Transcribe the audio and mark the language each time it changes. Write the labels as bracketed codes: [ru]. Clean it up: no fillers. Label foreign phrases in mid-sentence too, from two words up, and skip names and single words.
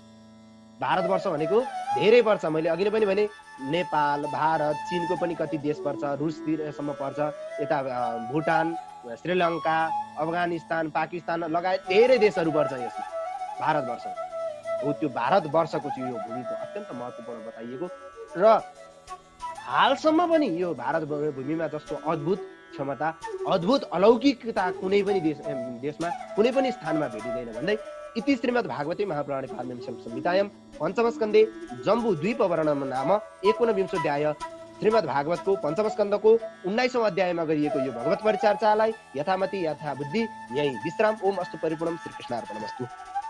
[ne] भारतवर्ष भनेको धेरै पर्छ, मैले अघि नै पनि भने नेपाल, भारत, चीनको पनि कति देश पर्छ, रुसतिरसम्म पर्छ, यता भुटान, श्रीलङ्का, अफगानिस्तान, पाकिस्तान लगायत धेरै देशहरू पर्छ यसमा भारतवर्ष हो। त्यो भारतवर्षको चाहिँ यो भूमिको अत्यन्त महत्त्वपूर्ण बताइएको र हालसम्म पनि यो भारत भूमिमा जस्तो अद्भुत क्षमता, अद्भुत अलौकिकता कुनै पनि देशमा कुनै पनि स्थानमा भेटिँदैन भन्दै [sa] इति श्रीमद् भागवते महापुराणे पारमहंस्यां संहितायां पञ्चमस्कन्धे जम्बू द्वीप वर्णन नाम 19 [ne] श्रीमद् भागवतको पञ्चम स्कन्धको 19औं अध्यायमा गरिएको यो भगवत परिचर्चालाई [sa] यथामति यथा बुद्धि [ne] यही विश्राम। [sa] ओम अस्तु परिपूर्णम। श्री कृष्णार्पणमस्तु।